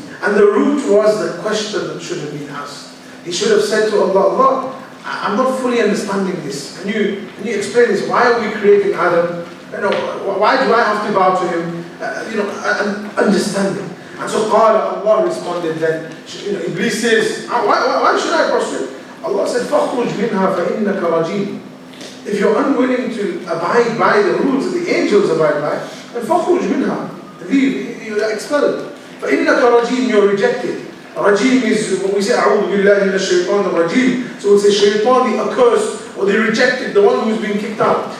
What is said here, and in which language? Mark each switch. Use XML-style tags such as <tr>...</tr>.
<en>And the root was the question that should have been asked. He should have said to Allah, Allah, I'm not fully understanding this. Can you explain this? Why are we creating Adam? Why do I have to bow to him? And understanding. And so Allah responded then, Iblis says, why should I prostrate? Allah said,</en> <ar>فَخْرُجْ مِنْهَا فَإِنَّكَ رَجِيمٌ.</ar> <en>If you're unwilling to abide by the rules that the angels abide by, then</en> <ar>فَخْرُجْ مِنْهَا.</ar> <en>Leave, you're expelled.</en> <ar>فَإِنَّكَ رَجِيمٌ,</ar> <en>you're rejected. Rajim is when we say,</en> <ar>أعوذ بالله من الشيطان الرجيم.</ar> <en>So it's a shaitan, the accursed, or the rejected, the one who's been kicked out.</en>